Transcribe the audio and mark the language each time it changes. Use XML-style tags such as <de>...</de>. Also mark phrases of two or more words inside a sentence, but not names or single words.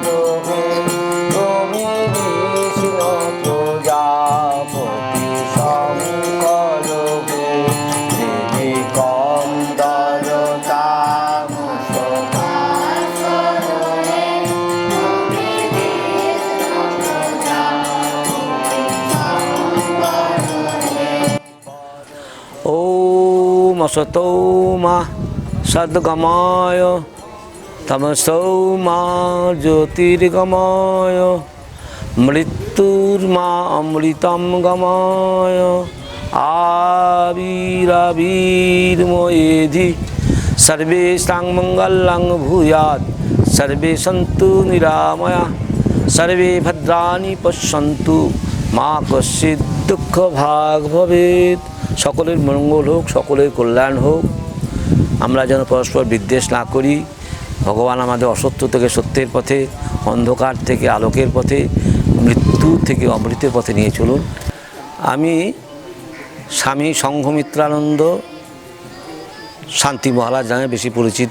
<bn>হে তুমি বিষ্ণু প্রজাপতি শঙ্কর হে হৃদি কন্দর তামস ভাস্কর হে তুমি বিষ্ণু প্রজাপতি শঙ্কর হে</bn> <sa>ওম असतो मा सद्गमय तमसो मा ज्योतिर्गमय मृत्युर्मा अमृतं गमय आविराविर्मयेधि सर्वेषां मङ्गलं भूयात् सर्वे सन्तु निरामयाः सर्वे भद्राणि पश्यन्तु मा कश्चित् दुःखभाग् भवेत्।</sa> <bn>সকলের মঙ্গল হোক, সকলের কল্যাণ হোক। আমরা যেন পরস্পর বিদ্বেষ না করি। ভগবান আমাদের অসত্য থেকে সত্যের পথে, অন্ধকার থেকে আলোকের পথে, মৃত্যু থেকে অমৃতের পথে নিয়ে চলুন। আমি স্বামী সংঘমিত্রানন্দ শান্তি মহারাজ নামে বেশি পরিচিত।</bn>